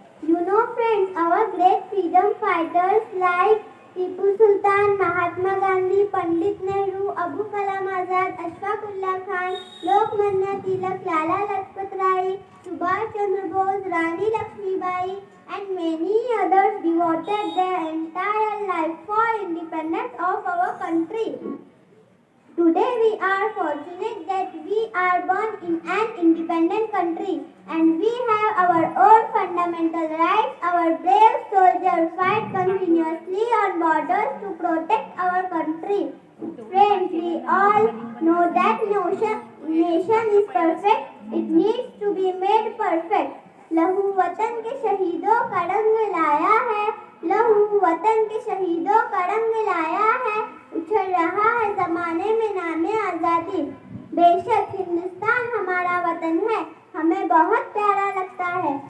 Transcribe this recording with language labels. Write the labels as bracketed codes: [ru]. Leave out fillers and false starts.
[en] You know friends, our great freedom fighters like Tipu Sultan, Mahatma Gandhi, Pandit Nehru, Abu Kalam Azad, Ashfaq Ullah Khan, Lokmanya Tilak, Lala Lajpat Rai, Subhash Chandra Bose, Rani Lakshmibai and many others devoted their entire life for independence of our country. Today we are fortunate that we are born in an independent country and we have our own fundamental rights. Our brave soldiers fight continuously on borders to protect our country. Friends, we all know that nation is perfect. It needs to be made perfect. [hi] लहू वतन के शहीदों का रंग लाया है, लहू वतन के शहीदों का रंग लाया है। उछल रहा है जमाने में नामे आजादी। बेशक हिंदुस्तान हमारा वतन है, हमें बहुत प्यारा लगता है।